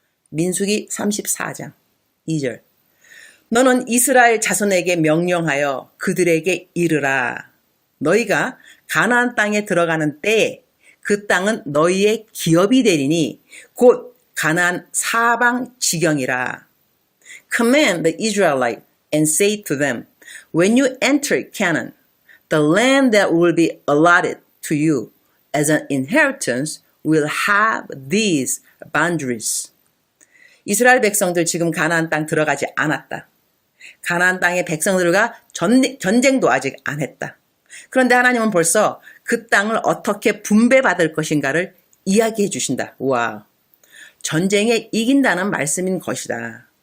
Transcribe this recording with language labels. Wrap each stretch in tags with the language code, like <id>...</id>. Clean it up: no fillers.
<ko>민수기 34장 2절. 너는 이스라엘 자손에게 명령하여 그들에게 이르라. 너희가 가나안 땅에 들어가는 때에 그 땅은 너희의 기업이 되리니 곧 가나안 사방 지경이라.</ko> <en>Command the Israelites and say to them, when you enter Canaan, the land that will be allotted to you as an inheritance will have these boundaries.</en> <ko>이스라엘 백성들 지금 가나안 땅 들어가지 않았다. 가나안 땅의 백성들과 전쟁도 아직 안 했다. 그런데 하나님은 벌써 그 땅을 어떻게 분배받을 것인가를 이야기해 주신다. 우와, 전쟁에 이긴다는 말씀인 것이다.</ko>